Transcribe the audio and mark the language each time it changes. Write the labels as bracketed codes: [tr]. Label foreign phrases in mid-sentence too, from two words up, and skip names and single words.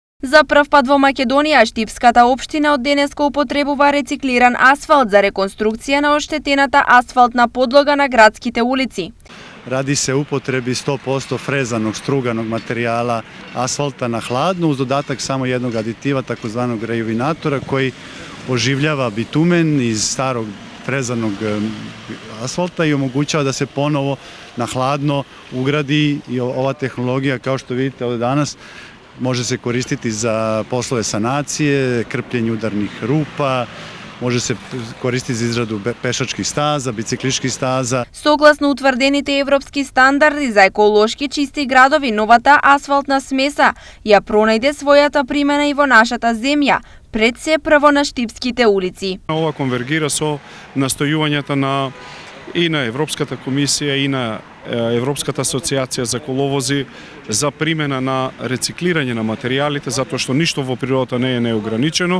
[mk] За прв пат во Македонија, Штипската општина од денеска употребува рециклиран асфалт за реконструкција на оштетената асфалтна подлога на градските улици. [sr] Radi se upotrebi 100% frezanog, struganog materijala asfalta na hladno uz dodatak samo jednog aditiva, takozvanog rejuvinatora, koji oživljava bitumen iz starog frezanog asfalta i omogućava da se ponovo na hladno ugradi. I ova tehnologija, kao što vidite ovdje danas, može se koristiti za poslove sanacije, krpljenje udarnih rupa, može se koristiti za izradu pešačkih staza, bicikliških staza. [mk] Согласно утврдените европски стандарди за еколошки чисти градови, новата асфалтна смеса ја пронајде својата примена и во нашата земја, пред се прво на Штипските улици. Ова конвергира со настојувањата и на Европската комисија и на Европската асоциација за коловози за примена на рециклирање на материјалите, затоа што ништо во природата не е неограничено.